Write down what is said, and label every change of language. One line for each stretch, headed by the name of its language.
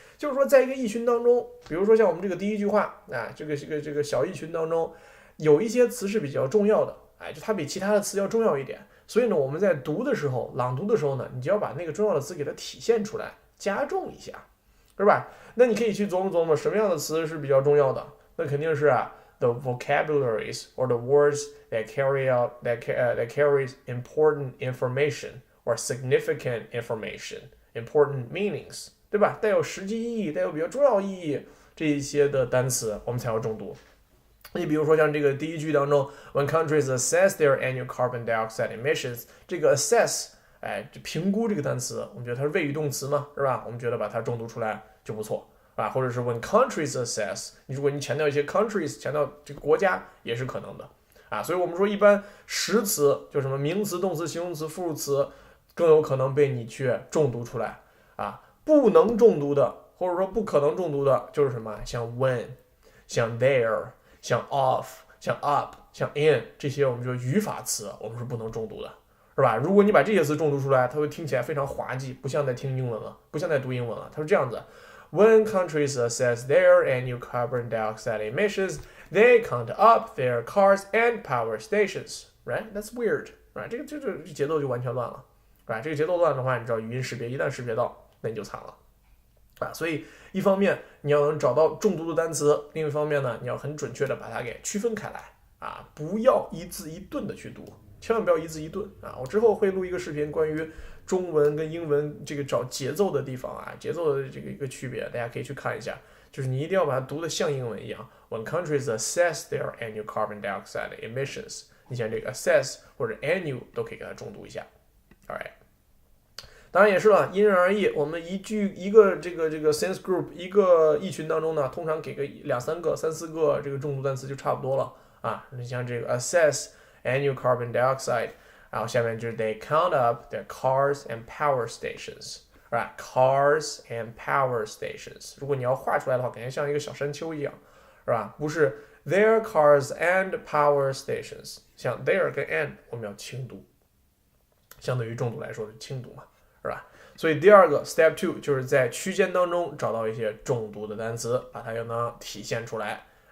Chinese: 就是说在一个意群当中，比如说像我们这个第一句话这个小意群当中，有一些词是比较重要的就它比其他的词要重要一点，所以呢我们在读的时候，朗读的时候呢，你就要把那个重要的词给它体现出来，加重一下，是吧？那你可以去琢磨什么样的词是比较重要的，那肯定是
English: the vocabularies or the words that carries important information or significant information, important meanings，
Chinese: 对吧？带有实际意义，带有比较重要意义这一些的单词，我们才要重读。你比如说像这个第一句当中 ，
English: When countries assess their annual carbon dioxide emissions，
Chinese: 这个 assess， 这评估这个单词，我们觉得它是谓语动词嘛，是吧？我们觉得把它重读出来就不错。或者是
English: when countries assess，
Chinese: 如果你强调一些 countries， 强调这个国家也是可能的所以我们说一般实词就什么名词、动词、形容词、复数词更有可能被你去重读出来不能重读的或者说不可能重读的就是什么像 when， 像 there， 像 of， 像 up， 像 in 这些我们说语法词我们是不能重读的，是吧？如果你把这些词重读出来，它会听起来非常滑稽，不像在听英文了，不像在读英文了，它是这样子。
English: When countries assess their annual carbon dioxide emissions, they count up their cars and power stations. Right? That's weird. Right?
Chinese: 这个节奏就完全乱了。
English: Right?
Chinese: 这个节奏乱的话，你知道语音识别一旦识别到，那你就惨了。所以一方面你要能找到重读的单词，另一方面呢，你要很准确的把它给区分开来不要一字一顿的去读，千万不要一字一顿我之后会录一个视频关于中文跟英文这个找节奏的地方节奏的这个一个区别，大家可以去看一下。就是你一定要把它读得像英文一样。
English: When countries assess their annual carbon dioxide emissions，
Chinese: 你像这个 assess 或者 annual 都可以给它重读一下。 Alright， 当然也是了，因人而异。我们一个这个 sense group 一个意群当中呢，通常给个2、3个、3、4个这个重读单词就差不多了你像这个 assess annual carbon dioxide。然后下面就是
English: they count up their cars and power stations， right? Cars and power stations。
Chinese: 如果你要画出来的话，感觉像一个小山丘一样，是吧？不是
English: their cars and power stations，
Chinese: 像 their 跟 and 我们要轻读，相对于重读来说是轻读嘛，是吧？所以第二个 step 2就是在区间当中找到一些重读的单词，把它又能体现出来。